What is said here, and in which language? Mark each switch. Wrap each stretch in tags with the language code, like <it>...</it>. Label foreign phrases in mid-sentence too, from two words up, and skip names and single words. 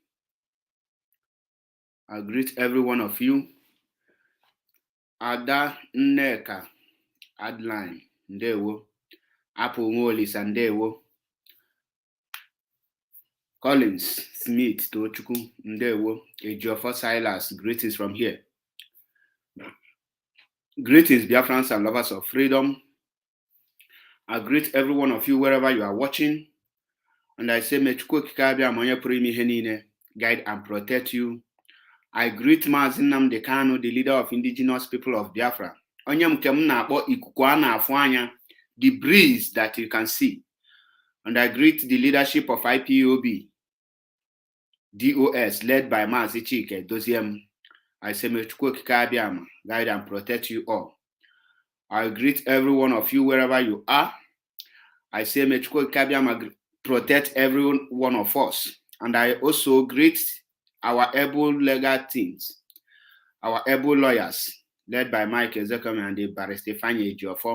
<en>I greet every one of you.</en> <ig>Ada Nneka Adeline Ndewo. Apple Molisa Ndewo. Collins Smith Tochukwu Ndewo.</ig> <en>Ejiofor Silas. Greetings from here. Greetings, dear friends and lovers of freedom. I greet every one of you wherever you are watching. And I say, may Chukwu Okike Abịa ma</en> <ig>onye pụrụ ime ihe niile</ig> <en>guide and protect you. I greet Maazị Nnamdi Kanu, the leader of indigenous people of Biafra.</en> <ig>Onye nke m na-akpọ ikuku a na-afụ anya,</ig> <en>the breeze that you can see. And I greet the leadership of IPOB, DOS, led by Maazị Chike Doziem. I say, may Chukwu Okike Abịa ma guide and protect you all. I greet every one of you wherever you are. I say, may Chukwu Okike Abịa ma protect every one of us. And I also greet our able legal teams, our able lawyers, led by Mike Ezekwemi and the Barrister Fanny Ejiofor.</en>